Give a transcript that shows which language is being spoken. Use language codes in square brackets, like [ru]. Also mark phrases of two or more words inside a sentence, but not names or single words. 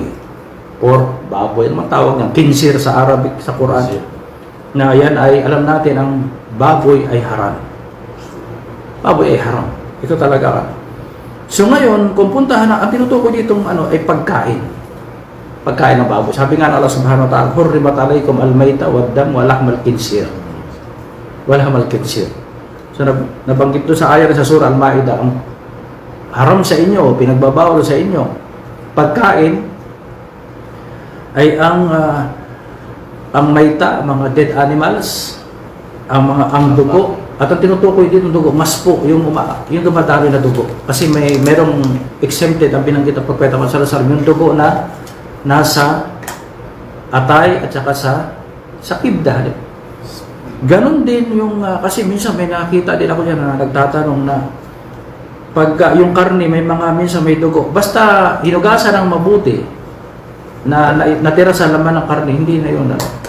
[tl] Or baboy, ang tawag ng kinsir sa Arabic, sa Quran. Na yan ay, alam natin, ang baboy ay haram. Baboy ay haram. Ito talaga. So ngayon, kung puntahan na, ang tinutukoy ditong ay pagkain. Pagkain ng baboy. Sabi nga ng Allah [ar] سبحانه وتعالى, حرمت عليكم الميتة والدم ولحم الخنزير. ولحم الخنزير. [tl] So nabanggit doon sa ayat sa surah Al-Ma'idah, ang haram sa inyo, pinagbabawal sa inyo, pagkain ay ang mayta, mga [en] dead animals, [tl] ang dugo, at ang tinutukoy dito ng dugo, maspo, yung dumadami na dugo. Kasi merong exempted ang binanggit ng Propeta Muhammad [ar] صلى الله عليه وسلم, [tl] yung dugo na nasa atay at saka sa kibda. Ganon din yung, kasi minsan may nakita din ako dyan na nagtatanong na pag yung karne minsan may dugo, basta hinugasan ng mabuti na natira sa laman ng karne, hindi na yun.